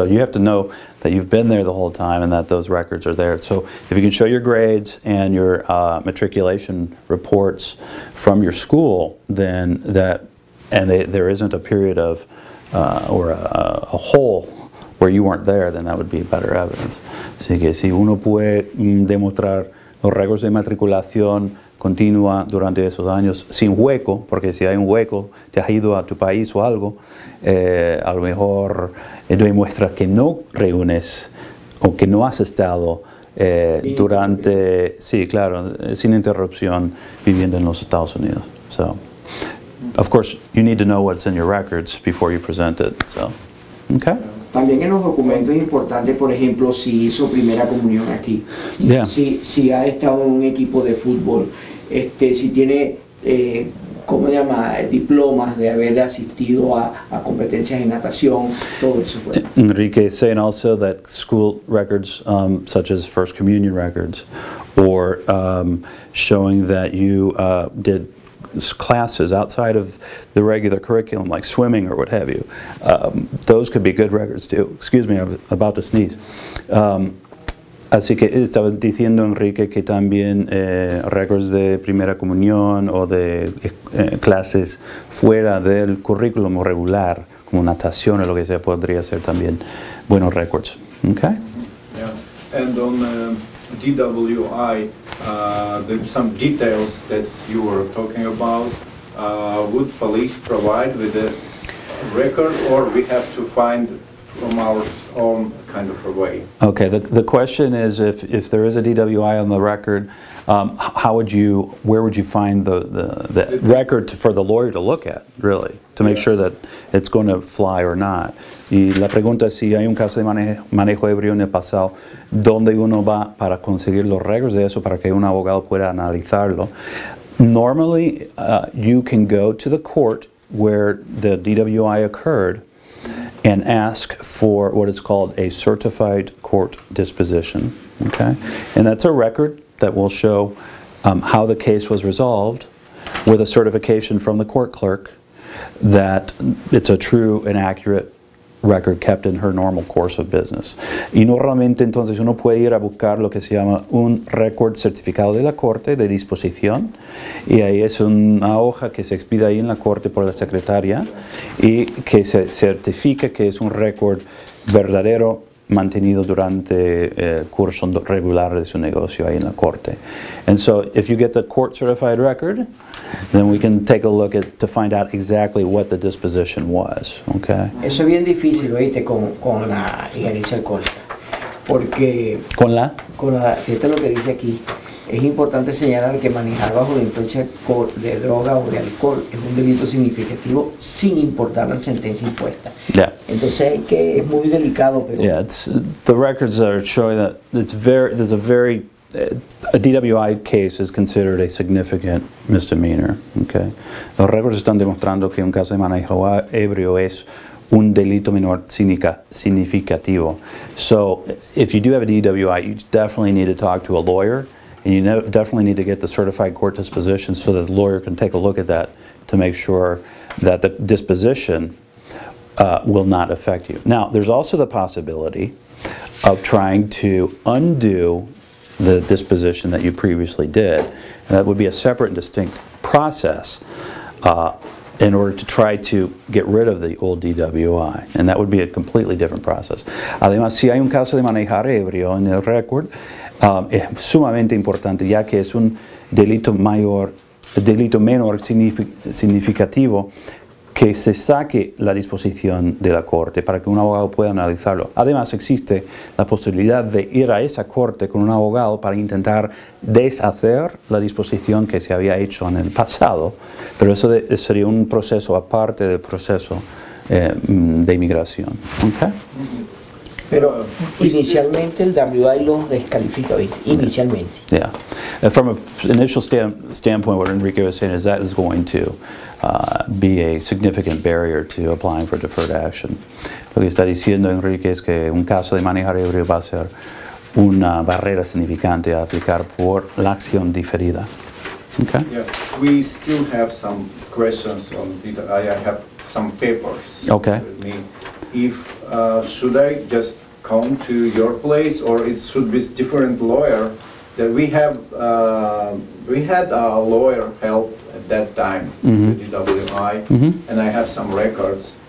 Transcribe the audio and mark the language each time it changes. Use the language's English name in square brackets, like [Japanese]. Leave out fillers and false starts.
[English] So you have to know that you've been there the whole time and that those records are there. So if you can show your grades and your matriculation reports from your school, then there isn't a period of or a hole where you weren't there, then that would be better evidence. [Spanish] Así que si uno puede demostrar los récords de matriculación continua durante esos años sin hueco, porque si hay un hueco, te has ido a tu país o algo, a lo mejor demuestra que no reúnes o que no has estado durante, sí, claro, sin interrupción viviendo en los Estados Unidos. [English] So, of course, you need to know what's in your records before you present it. So, okay. [Spanish] También en los documentos es importante, por ejemplo, si hizo primera comunión aquí, si ha estado en un equipo de fútbol, si tiene, ¿cómo se llama?, diplomas de haber asistido a competencias en natación, todo eso. [English] Enrique is saying also that school records, such as First Communion records, or showing that you did classes outside of the regular curriculum, like swimming or what have you, those could be good records too. Excuse me, I'm about to sneeze. [Spanish] Así que estaba diciendo Enrique que también récords de primera comunión o de clases fuera del currículum regular, como natación o lo que sea, podría ser también buenos récords. [English] Okay? Yeah. And on DWI, there's some details that you were talking about. Would police provide with a record, or we have to find from our own kind of a way? Okay, the question is, if there is a DWI on the record, where would you find the record for the lawyer to look at, really, to make sure that it's going to fly or not? [Spanish] Y la pregunta es si hay un caso de manejo ebrio en el pasado, ¿dónde uno va para conseguir los récords de eso para que un abogado pueda analizarlo? [English] Normally, you can go to the court where the DWI occurred and ask for what is called a certified court disposition. Okay, and that's a record that will show how the case was resolved, with a certification from the court clerk that it's a true and accurate record kept in her normal course of business. [Spanish] Y normalmente entonces uno puede ir a buscar lo que se llama un record certificado de la corte de disposición, y ahí es una hoja que se expide ahí en la corte por la secretaria y que se certifica que es un record verdadero mantenido durante el curso regular de su negocio ahí en la corte. [English] And so if you get the court certified record, then we can take a look at to find out exactly what the disposition was. Okay. [Spanish] Eso es bien difícil, oíste, con la injerencia alcohólica, porque esto es lo que dice aquí. Es importante señalar que manejar bajo la influencia de droga o de alcohol es un delito significativo sin importar la sentencia impuesta. [English] Yeah. [Spanish] Entonces es muy delicado. Pero [English] yeah, the records are showing that a DWI case is considered a significant misdemeanor. Okay. [Spanish] Los récords están demostrando que un caso de manejo ebrio es un delito menor significativo. [English] So if you do have a DWI, you definitely need to talk to a lawyer. And you definitely need to get the certified court disposition so that the lawyer can take a look at that to make sure that the disposition will not affect you. Now, there's also the possibility of trying to undo the disposition that you previously did. And that would be a separate and distinct process in order to try to get rid of the old DWI. And that would be a completely different process. [Spanish] Además, si hay un caso de manejar ebrio en el récord, es sumamente importante, ya que es un delito menor significativo, que se saque la disposición de la corte para que un abogado pueda analizarlo. Además, existe la posibilidad de ir a esa corte con un abogado para intentar deshacer la disposición que se había hecho en el pasado, pero eso sería un proceso aparte del proceso de inmigración. [English] Okay? [Spanish] Pero inicialmente el WI los descalifica, ¿viste? Inicialmente. [English] Yeah. From an initial standpoint, what Enrique was saying is that is going to be a significant barrier to applying for deferred action. [Spanish] Lo que está diciendo Enrique es que un caso de manejar ebrio va a ser una barrera significante a aplicar por la acción diferida. [English] Okay. Yeah. We still have some questions on the, I have some papers okay. with me. If should I just come to your place, or it should be different lawyer? That we had a lawyer help at that time, the DWI, and I have some records.